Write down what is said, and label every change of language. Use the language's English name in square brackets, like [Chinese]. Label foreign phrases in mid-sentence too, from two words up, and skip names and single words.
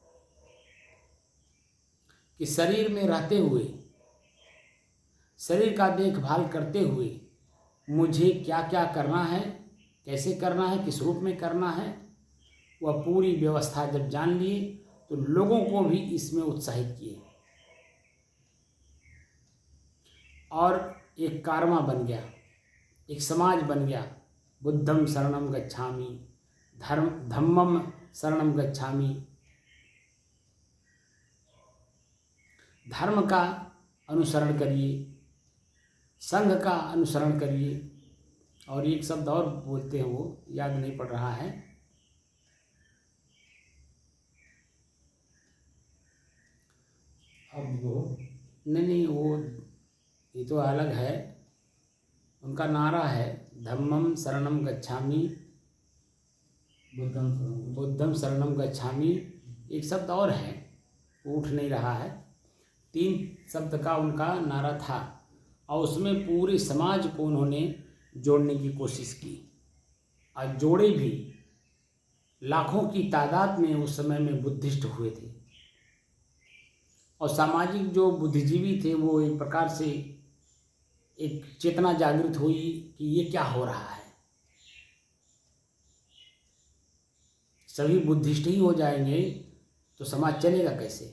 [Hindi] कि शरीर में रहते हुए, शरीर का देखभाल करते हुए मुझे क्या क्या करना है, कैसे करना है, किस रूप में करना है, वह पूरी व्यवस्था जब जान लिए तो लोगों को भी इसमें उत्साहित किए और एक कारवा बन गया, एक समाज बन गया। [Pali] बुद्धम शरणम गच्छामि, धम्मम शरणम गच्छामि। [Hindi] धर्म का अनुसरण करिए, संघ का अनुसरण करिए, और एक शब्द और बोलते हैं, वो याद नहीं पड़ रहा है। अब वो नहीं, वो ये तो अलग है। उनका नारा है [Pali] धम्मम शरणम गच्छामि, बुद्धम शरणम गच्छामि। [Hindi] एक शब्द और है, वो उठ नहीं रहा है। 3 शब्द का उनका नारा था और उसमें पूरे समाज को उन्होंने जोड़ने की कोशिश की और जोड़े भी। लाखों की तादाद में उस समय में बुद्धिस्ट हुए थे और सामाजिक जो बुद्धिजीवी थे वो एक प्रकार से एक चेतना जागृत हुई कि ये क्या हो रहा है, सभी बुद्धिस्ट ही हो जाएंगे तो समाज चलेगा कैसे।